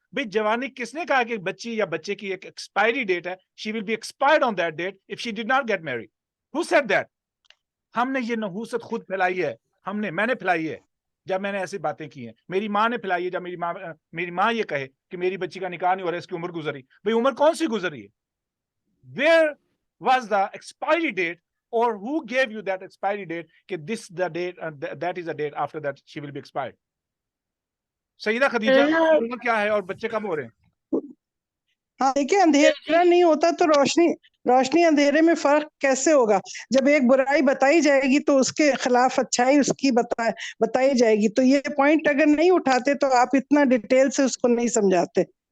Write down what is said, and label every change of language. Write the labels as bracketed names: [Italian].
[Hindi] भाई जवानी किसने कहा कि बच्ची या बच्चे की एक एक्सपायरी डेट है? [English] She will be expired on that date if she did not get married. Who said that? [Hindi] हमने ये नहूसत खुद फैलाई है, मैंने फैलाई है जब मैंने ऐसी बातें की हैं। मेरी माँ ने फैलाई है जब मेरी माँ ये कहे कि मेरी बच्ची का निकाह नहीं हो रहा, इसकी उम्र गुजरी। भाई उम्र कौन सी गुजरी है? [English] Where was the expiry date, or who gave you that expiry date कि this the date that is the date after that she will be expired? [Hindi] Saeeda Khadija की उम्र क्या है और बच्चे कब हो रहे हैं? हाँ देखिए, अंधेरा नहीं होता तो रोशनी अंधेरे में फर्क कैसे होगा? जब एक बुराई बताई जाएगी तो उसके खिलाफ अच्छाई उसकी बताई जाएगी। तो ये पॉइंट अगर नहीं उठाते तो आप इतना डिटेल से उसको नहीं समझाते।